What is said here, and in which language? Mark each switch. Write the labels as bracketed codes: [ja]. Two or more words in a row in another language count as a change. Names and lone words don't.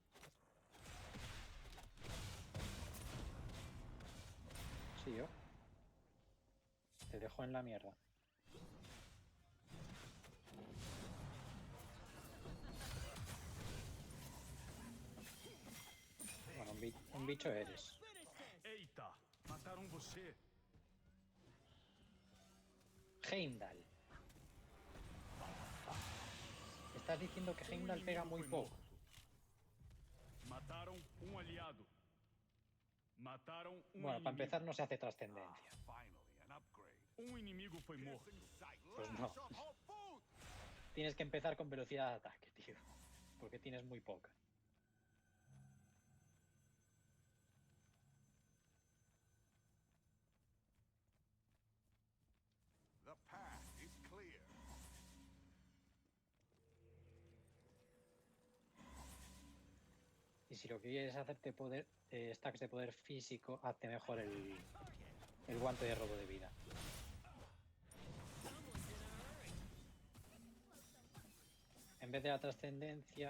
[es] Sí, yo. Te dejo en la mierda. Bueno, un bicho eres. [pt] Eita, mataram você. [es] Heimdall. Estás diciendo que Heimdall pega muy poco. [pt] Mataram aliado. Mataram [es] Bueno, para [pt] inimigo. [es] empezar no se hace trascendencia. [pt] Inimigo foi morto. [es] Pues no. Tienes que empezar con velocidad de ataque, tío. Porque tienes muy poca. [en] The path is clear. [es] Y si lo que quieres es hacerte poder, stacks de poder físico, hazte mejor el guante de robo de vida. En vez de la trascendencia...